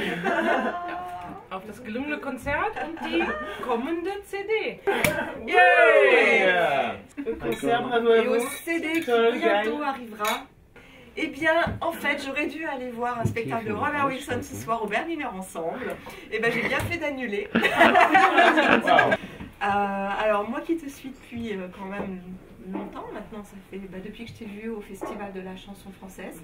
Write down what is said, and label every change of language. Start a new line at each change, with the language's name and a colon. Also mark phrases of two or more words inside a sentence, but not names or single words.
German: Auf das gelungene Konzert und die kommende CD. Yeah!
French: Le concert, bravo à Et au vous. CD qui bientôt arrivera. Eh bien, en fait, j'aurais dû aller voir un spectacle de Robert Wilson ce soir au Berliner Ensemble. Eh bien, j'ai bien fait d'annuler. Alors, moi qui te suis depuis quand même longtemps maintenant, ça fait depuis que je t'ai vu au Festival de la chanson française.